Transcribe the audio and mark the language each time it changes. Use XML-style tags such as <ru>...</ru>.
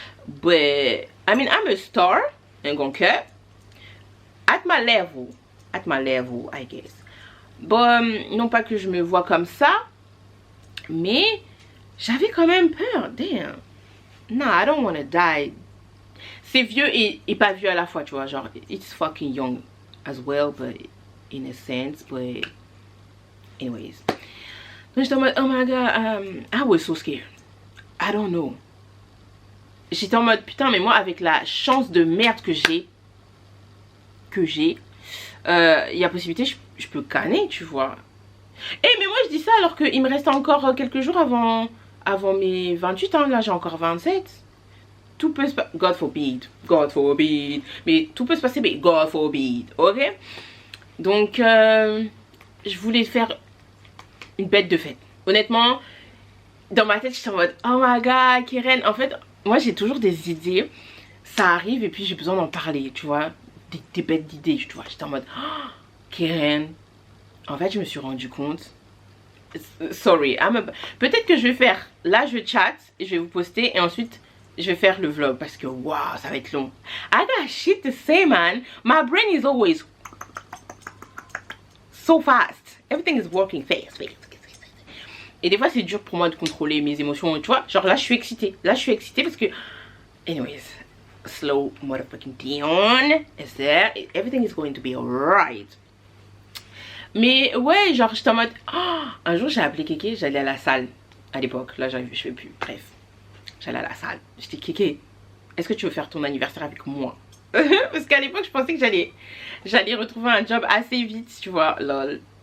<en>But, I mean, I'm a star. Ain't gonna care. At my level, I guess.</en> <fr>Bon, non pas que je me vois comme ça, mais j'avais quand même peur. Damn.</fr> <en>No, I don't wanna die.</en> <fr>C'est vieux et pas vieux à la fois, tu vois.</fr> <en>Genre, it's fucking young as well, but in a sense, but anyways.</en> <fr>Donc j'étais en mode,</fr> <en>oh my god, I was so scared. I don't know.</en> <fr>J'étais en mode, putain, mais moi, avec la chance de merde que j'ai, il y a possibilité je peux canner, tu vois. Mais moi je dis ça alors qu'il me reste encore quelques jours avant mes 28 ans. Là j'ai encore 27. Tout peut se passer,</fr> <en>God forbid,</en> <fr>mais tout peut se passer, mais God forbid, ok. Donc je voulais faire une bête de fête. Honnêtement dans ma tête j'étais en mode, oh my god Keren. En fait moi j'ai toujours des idées, ça arrive et puis j'ai besoin d'en parler, tu vois. des bêtes d'idées, tu vois. J'étais en mode, oh, Keren, en fait, je me suis rendu compte. Sorry, peut-être que je vais faire, là je chat et je vais vous poster et ensuite je vais faire le vlog parce que waouh, ça va être long.</fr> <en>I got shit to say, man. My brain is always so fast. Everything is working fast.</en> <fr>Et des fois c'est dur pour moi de contrôler mes émotions, tu vois. Genre là je suis excitée. Là je suis excitée parce que...</fr> <en>Anyways, slow motherfucking down. Is there? Everything is going to be alright.</en> <fr>Mais ouais, genre j'étais en mode... Oh, un jour j'ai appelé Kéké, j'allais à la salle. À l'époque, là je fais plus, bref. J'allais à la salle. J'étais Kéké, est-ce que tu veux faire ton anniversaire avec moi? Parce qu'à l'époque je pensais que j'allais retrouver un job assez vite, tu vois. Lol.</fr>